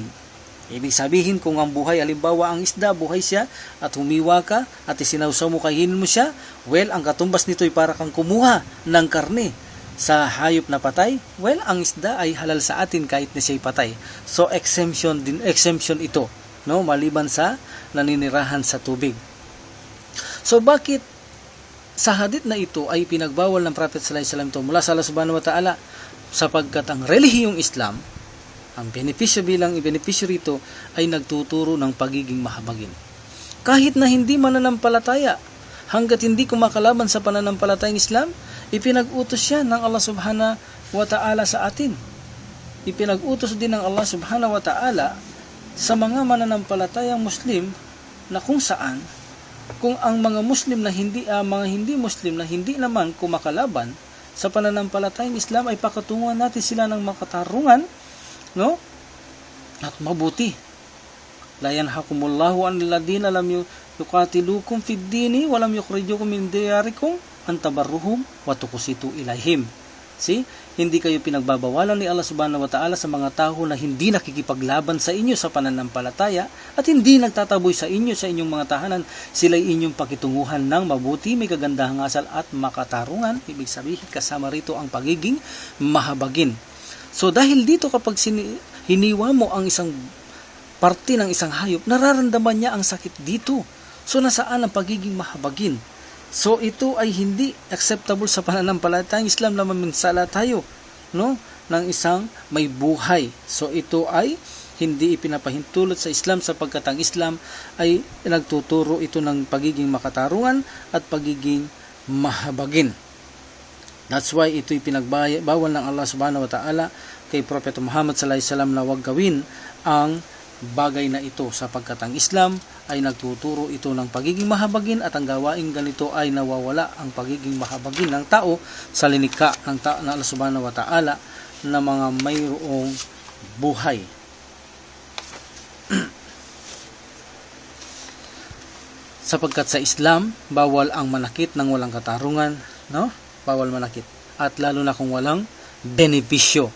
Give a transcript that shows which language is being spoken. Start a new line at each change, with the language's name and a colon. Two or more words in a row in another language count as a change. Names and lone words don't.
Filipino: Ibig sabihin, kung ang buhay, halimbawa ang isda, buhay siya, at humiwa ka, at isinawsaw mo, kainin mo siya, well, ang katumbas nito ay para kang kumuha ng karne sa hayop na patay. Well, ang isda ay halal sa atin kahit na siya'y patay. So, exemption ito, no? Maliban sa naninirahan sa tubig. So, bakit sa hadith na ito ay pinagbawal ng Prophet
Arabic: صلى الله عليه وسلم
Filipino: ito mula sa Allah
Arabic: سبحانه وتعالى?
Filipino: Sapagkat ang relihiyong Islam, ang benepisyo rito ay nagtuturo ng pagiging mahabagin. Kahit na hindi mananampalataya, hanggat hindi kumakalaban sa pananampalatayang Islam, ipinag-utos siya ng Allah
Arabic: سبحانه وتعالى
Filipino: sa atin. Ipinag-utos din ng Allah
Arabic: سبحانه وتعالى
Filipino: sa mga mananampalatayang Muslim na kung saan, kung ang mga Muslim na mga hindi Muslim na hindi naman kumakalaban sa pananampalatayang Islam ay pakatunguhan natin sila ng makatarungan, no? At mabuti.
Arabic: لا ينهاكم الله عن الذين لم يقاتلوكم في الدين ولم يخرجوكم من دياركم أن تبروهم وتقسطوا إليهم.
Filipino: See? Hindi kayo pinagbabawalan ni Allah
Arabic: سبحانه وتعالى
Filipino: sa mga tao na hindi nakikipaglaban sa inyo sa pananampalataya at hindi nagtataboy sa inyo sa inyong mga tahanan. Sila'y inyong pakitunguhan ng mabuti, may kagandahang asal at makatarungan. Ibig sabihin, kasama rito ang pagiging mahabagin. So dahil dito kapag hiniwa mo ang isang parte ng isang hayop, nararamdaman niya ang sakit dito. So nasaan ang pagiging mahabagin? So ito ay hindi acceptable sa pananampalatayang Islam na maminsala tayo, no, ng isang may buhay. So ito ay hindi ipinapahintulot sa Islam sapagkat ang Islam ay nagtuturo ito ng pagiging makatarungan at pagiging mahabagin.
English: That's why
Filipino: ito'y pinagbawal ng Allah
Arabic: سبحانه وتعالى
Filipino: kay Prophet Muhammad
Arabic: صلى الله عليه وسلم
Filipino: na huwag gawin ang bagay na ito sapagkat ang Islam ay nagtuturo ito ng pagiging mahabagin at ang gawaing ganito ay nawawala ang pagiging mahabagin ng tao sa linikha ng Allah
Arabic: سبحانه وتعالى
Filipino: na mga mayroong buhay. Sapagkat sa Islam, bawal ang manakit ng walang katarungan, no? Bawal manakit. At lalo na kung walang benepisyo.